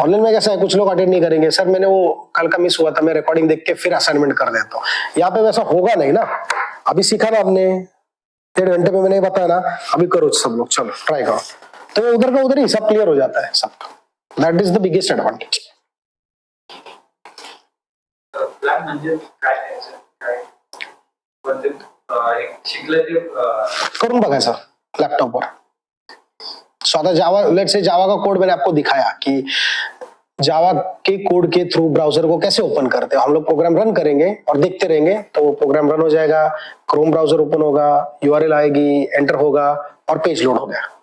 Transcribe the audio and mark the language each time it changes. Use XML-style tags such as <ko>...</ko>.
<hi>Online में कैसा है, कुछ लोग अटेंड नहीं करेंगे, सर मैंने वो कल का मिस हुआ था, मैं रिकॉर्डिंग देख के फिर असाइनमेंट कर देता हूँ। यहाँ पे वैसा होगा नहीं ना, अभी सीखा ना हमने 1.5 घंटे में, मैंने बताया ना, अभी करो सब लोग, चलो ट्राई करो, तो उधर का उधर ही सब क्लियर हो जाता है सबका।</hi> <en>That is the biggest advantage.</en> <mr>Plan म्हणजे काय करायचं, काय पण ते एक शिकलं ते करून बघायचं लैपटॉप पर।</mr> <hi>सो आता जावा, लेट से जावा का कोड मैंने आपको दिखाया कि जावा के कोड के थ्रू ब्राउजर को कैसे ओपन करते हैं। हम लोग प्रोग्राम रन करेंगे और देखते रहेंगे, तो वो प्रोग्राम रन हो जाएगा, क्रोम ब्राउजर ओपन होगा, यूआरएल आएगी, एंटर होगा और पेज लोड हो गया।</hi>